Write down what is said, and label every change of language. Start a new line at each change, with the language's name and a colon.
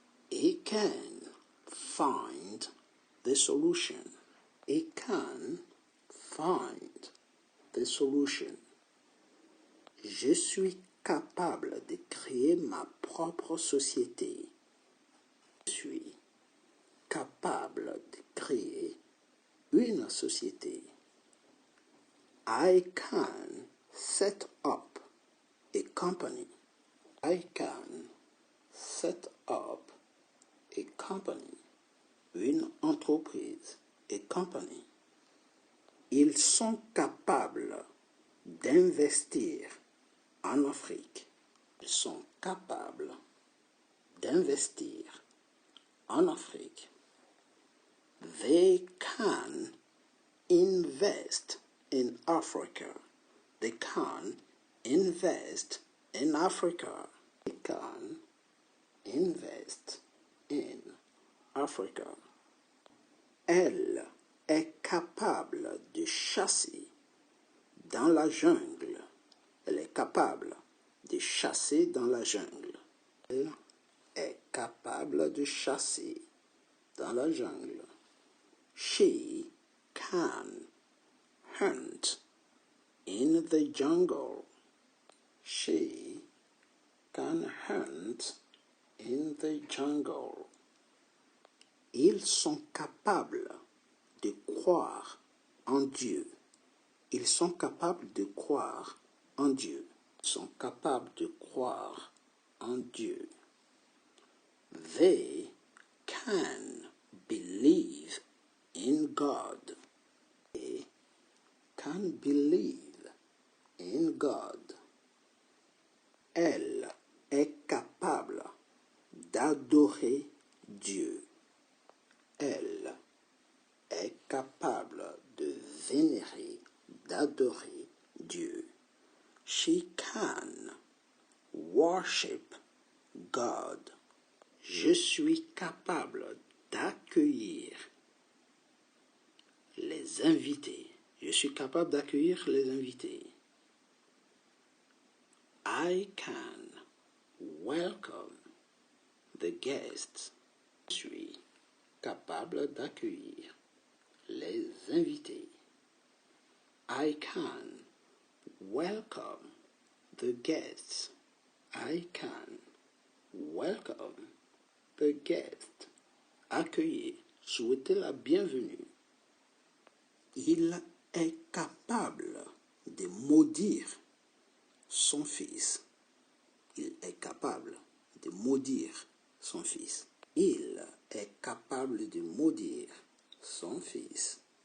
English: He can find the solution. He can find the solution.
French: Je suis capable de créer ma propre société. Je suis capable de créer une société.
English: I can set up a company. I can set up a company.
French: Une entreprise.
English: A company.
French: Ils sont capables d'investir en Afrique. Ils sont capables d'investir en Afrique.
English: They can invest in Africa. They can invest in Africa. They can invest in Africa.
French: Elle est capable de chasser dans la jungle. Elle est capable de chasser dans la jungle. Elle est capable de chasser dans la jungle.
English: She can hunt in the jungle. She can hunt in the jungle.
French: Ils sont capables de croire en Dieu. Ils sont capables de croire en Dieu. Ils sont capables de croire en Dieu.
English: They can believe in God. They can believe in God.
French: Elle est capable d'adorer Dieu. Elle est capable de vénérer, d'adorer Dieu.
English: She can worship God.
French: Je suis capable d'accueillir les invités. Je suis capable d'accueillir les invités.
English: I can welcome the guests.
French: Je suis capable d'accueillir les invités.
English: I can welcome the guests. I can welcome the guests.
French: Accueillir, souhaiter la bienvenue. Il est capable de maudire son fils. Il est capable de maudire son fils. Il est capable de maudire son fils.